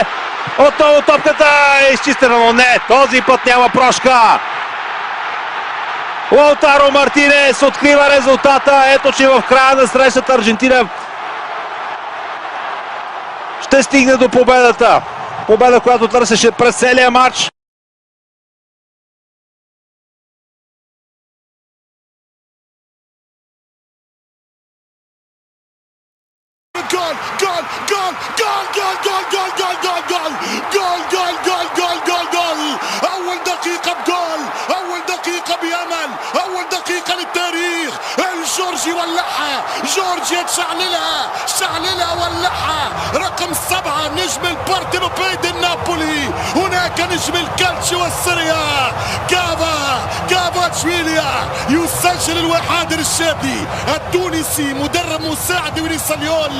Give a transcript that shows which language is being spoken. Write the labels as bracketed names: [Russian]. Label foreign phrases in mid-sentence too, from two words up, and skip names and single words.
[Bulgarian] Отново топката е изчистена, но не. Този път няма прошка. Лаутаро Мартинес открива резултата. Ето, че в края на срещата Аржентина ще стигне до победата. Победа, която търсеше през целия матч. [Arabic] جول جول جول جول جول جول جول جول جول جول جول جول جول جول جول اول دقيقة بجول اول دقيقة بأمل اول دقيقة للتاريخ الجورجي ولعها جورجيا شعللها ولعها رقم 7 نجم البارتينوبي دي نابولي هناك نجم الكالتشيو والسيريا كافاتشويليا يسجل الوحيد الشادي التونسي مدرب مساعد وينيساليول.